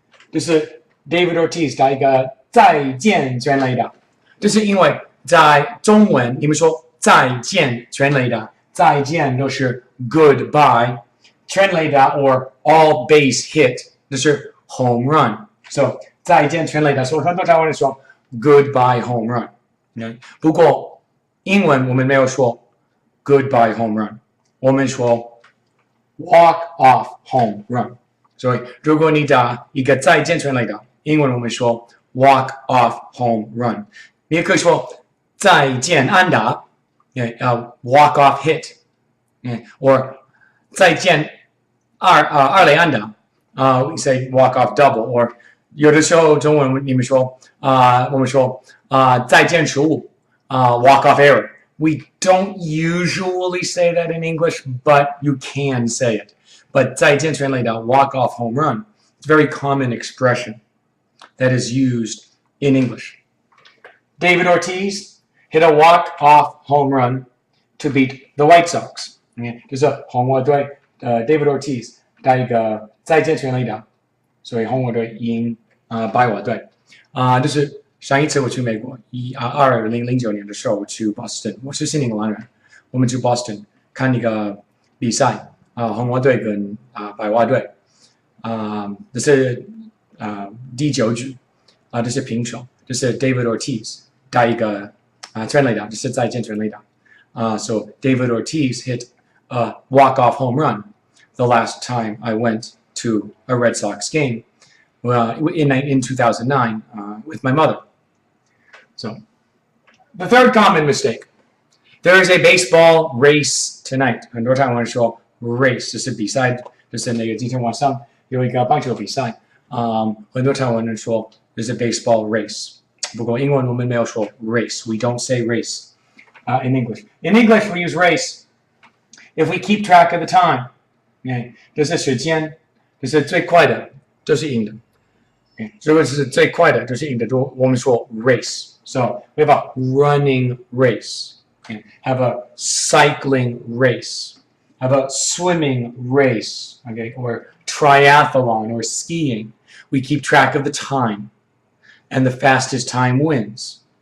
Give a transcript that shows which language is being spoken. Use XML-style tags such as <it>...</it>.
<zh>就是 David Ortiz 打一个再见全垒打，这是因为在中文你们说再见全垒打，再见都是</zh> <en>goodbye，</en> <zh>全垒打</zh> <en>or all base hit</en> <zh>就是</zh> <en>home run， so</en> <zh>再见全垒打，所以很多台湾人说</zh> <en>goodbye home run，不过英文我们没有说 goodbye home run，</en> <zh>我们说</zh> <en>walk off home run，</en> <zh>所以如果你打一个再见全垒打，英文我们说walk off home run. 你也可以说再见安打</zh> <en>walk off hit. Or</en> <zh>再见二垒安打</zh> <en>we say walk off double. Or</en> <zh>有的时候中文你们说我们说再见失误</zh> <en>walk off error. We don't usually say that in English, but you can say it. But</en> <zh>再见全垒打</zh> <en>walk off home run. It's a very common expression that is used in English. David Ortiz hit a walk-off home run to beat the White Sox.</en> <zh>就是红袜队David Ortiz 打一个再见全垒打，所以红袜队赢白袜队。就是上一次我去美国，2009年的时候我去 Boston， 我是悉尼兰人，我们去 Boston 看一个比赛，红袜队跟白袜队，这是第9局这是平手，这是 David Ortiz 打一个全垒打，这是再见全垒打。</zh> <en>So David Ortiz hit a walk-off home run the last time I went to a Red Sox game in 2009 with my mother. So the third common mistake. There is a baseball race tonight.</en> <zh>很多台湾人说 race 就是比赛，就是那个今天晚上有一个棒球比赛。很多台湾人说</zh> <en>there's a baseball race.</en> <zh>不过英文我们没有说 race.</zh> <en>We don't say race in English. In English we use race if we keep track of the time.</en> <zh>就是时间，就是最快的就是赢的。如果是最快的就是赢的，我们说 race.</zh> <en>So we have a running race. Have a cycling race. Have a swimming race. Okay, or triathlon or skiing. We keep track of the time, and the fastest time wins.</en>